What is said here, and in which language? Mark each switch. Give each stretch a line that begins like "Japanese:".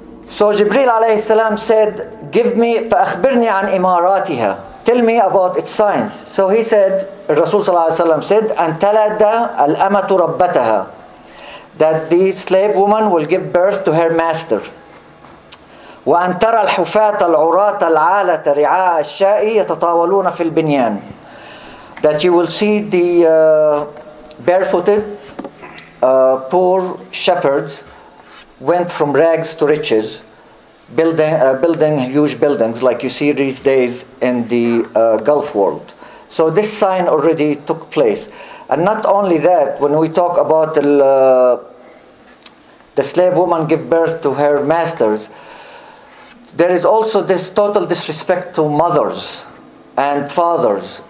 English: So Jibreel alayhi salam said, give me,
Arabic: فَأَخْبِرْنِي عَنْ إِمَارَاتِهَا.
English: Tell me about its signs. So he said, Rasul sallallahu alayhi wa sallam said,
Arabic: أَنْ تَلَدَ الْأَمَةُ رَبَّتَهَا.
English: That the slave woman will give birth to her master.
Arabic: وأن ترى الحفاة العراة العالة رعاء الشاء يتطاولون في البنيان.
English: That you will see the barefooted poor shepherds went from rags to riches, building huge buildings like you see these days in the Gulf world. So this sign already took place. And not only that, when we talk about the slave woman give birth to her masters, there is also this total disrespect to mothers and fathers.